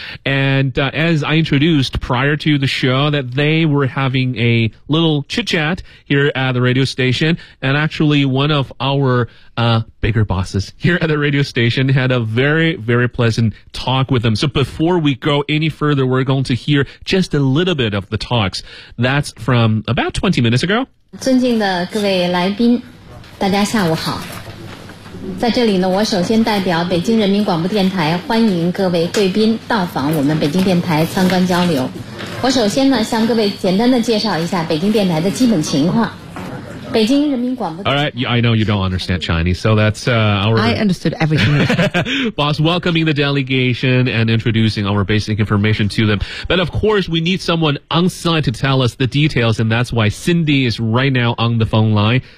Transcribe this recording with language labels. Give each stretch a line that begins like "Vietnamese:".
English: And as I introduced prior to the show, that they were having a little chit-chat here at the radio station. And actually, one of our bigger bosses here at the radio station had a very, very pleasant talk with them. So before we go any further, we're going to hear just a little bit of the talks. That's from about 20 minutes ago.
Chinese: 尊敬的各位来宾，大家下午好。在这里呢，我首先代表北京人民广播电台欢迎各位贵宾到访我们北京电台参观交流。我首先呢，向各位简单的介绍一下北京电台的基本情况。
English: All right, yeah, I know you don't understand Chinese, so that's our... I understood everything. Boss, welcoming the delegation and introducing our basic information to them. But of course, we need someone on site to tell us the details, and that's why Cindy is right now on the phone line.